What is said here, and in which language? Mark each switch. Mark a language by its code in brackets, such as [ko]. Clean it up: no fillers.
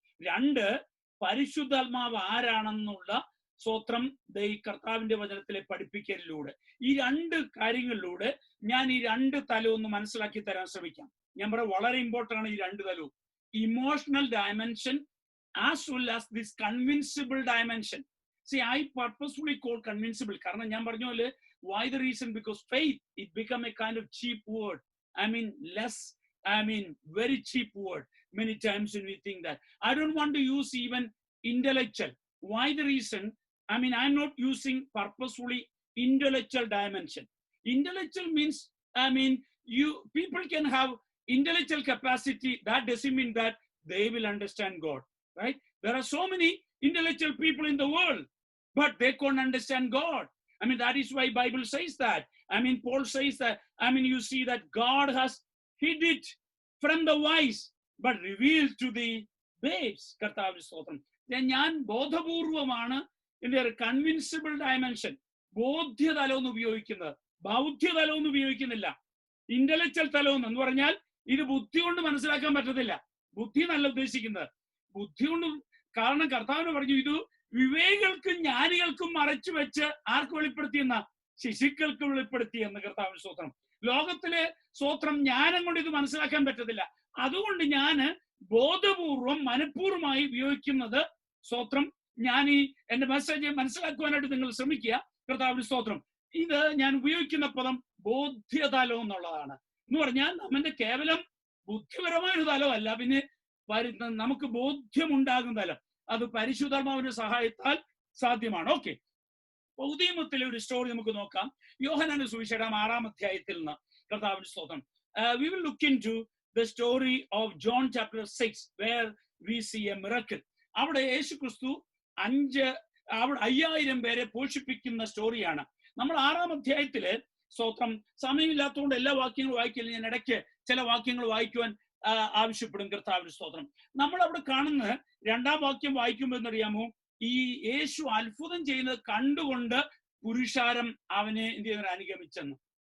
[ml] 2, പരിശുദ്ധാത്മാവ് ആരാണെന്നുള്ള സ്തോത്രം കർത്താവിന്റെ വചനത്തിലെ പഠിപ്പിക്കലിലൂടെ, ഈ 2 കാര്യങ്ങളിലൂടെ ഞാൻ ഈ 2 തലം ഒന്ന് മനസ്സിലാക്കി തരാൻ ശ്രമിക്കാം. ഞാൻ പറയാം, വളരെ ഇമ്പോർട്ടൻ്റ് ആണ് ഈ 2 തലവും. [en] Emotional dimension as well as this convincible dimension. See, I purposefully call convincible [ml] കാരണം ഞാൻ പറഞ്ഞ പോലെ, [en] why the reason? Because faith, it become a kind of cheap word. Very cheap word many times when we think that. I don't want to use even intellectual. Why the reason? I'm not using purposefully intellectual dimension. Intellectual means, people can have intellectual capacity, that doesn't mean that they will understand God, right? There are so many intellectual people in the world, but they can't understand God. I mean, that is why Bible says that. I mean, Paul says that. I mean, you see that God has hid it from the wise, but revealed to the babes. [ml] കർത്താവിന്റെ സ്തോത്രം. ഞാൻ ബോധപൂർവമാണ് ഇതിന്റെ ഒരു കൺവിൻസിബിൾ dimension, ബോധ്യതലം എന്ന് ഉപയോഗിക്കുന്നത്, ബൗദ്ധ്യതലം എന്ന് ഉപയോഗിക്കുന്നില്ല. Intellectual തലം എന്ന് പറഞ്ഞാൽ ഇത് ബുദ്ധി കൊണ്ട് മനസ്സിലാക്കാൻ പറ്റത്തില്ല. ബുദ്ധി നല്ല ഉദ്ദേശിക്കുന്നത് ബുദ്ധി കൊണ്ട്. കാരണം കർത്താവിന് പറഞ്ഞു, ഇത് വിവേകികൾക്കും ജ്ഞാനികൾക്കും മറച്ചു വെച്ച് ആർക്ക് വെളിപ്പെടുത്തിയെന്ന? ശിശുക്കൾക്ക് വെളിപ്പെടുത്തിയെന്ന്. കർത്താവിന്റെ സ്തോത്രം. ലോകത്തിലെ സ്തോത്രം ജ്ഞാനം കൊണ്ട് ഇത് മനസ്സിലാക്കാൻ പറ്റത്തില്ല. അതുകൊണ്ട് ഞാൻ ബോധപൂർവം മനഃപൂർവ്വമായി ഉപയോഗിക്കുന്നത് സ്തോത്രം. ഞാൻ ഈ എന്റെ മെസ്സേജ് മനസ്സിലാക്കുവാനായിട്ട് നിങ്ങൾ ശ്രമിക്കുക. കർത്താവിന്റെ സ്തോത്രം. ഇത് ഞാൻ ഉപയോഗിക്കുന്ന പദം ബോധ്യതലം എന്നുള്ളതാണ്. എന്ന് പറഞ്ഞാൽ നമ്മുടെ കേവലം ബുദ്ധിപരമായ ഒരു തലമല്ല, പിന്നെ നമുക്ക് ബോധ്യമുണ്ടാകുന്ന തലം. അത് പരിശുദ്ധാത്മാവിന്റെ സഹായത്താൽ സാധ്യമാണ്. ഓക്കെ, ഉദയമത്തിലെ ഒരു സ്റ്റോറി നമുക്ക് നോക്കാം. യോഹന്നാന്റെ സുവിശേഷം 6-ാം അധ്യായത്തിൽ നിന്ന്. കർത്താവിന്റെ സ്തോത്രം. [en] We will look into the story of John chapter 6 where we see a miracle. [ml] അവിടെ യേശു ക്രിസ്തു 5000 പേരെ പോഷിപ്പിക്കുന്ന സ്റ്റോറിയാണ്. നമ്മൾ 6-ാം അധ്യായത്തില് സ്തോത്രം, സമയമില്ലാത്തതുകൊണ്ട് എല്ലാ വാക്യങ്ങളും വായിക്കില്ല. ഞാൻ ഇടയ്ക്ക് ചില വാക്യങ്ങൾ വായിക്കുവാൻ ആവശ്യപ്പെടും. കർത്താവിന്റെ സ്തോത്രം. നമ്മൾ അവിടെ കാണുന്ന 2-ാം വാക്യം വായിക്കുമ്പോൾ എന്നറിയാമോ, ഈ യേശു അത്ഭുതം ചെയ്യുന്നത് കണ്ടുകൊണ്ട് പുരുഷാരം അവനെ എന്ത് ചെയ്യുന്ന അനുഗമിച്ചെന്ന്.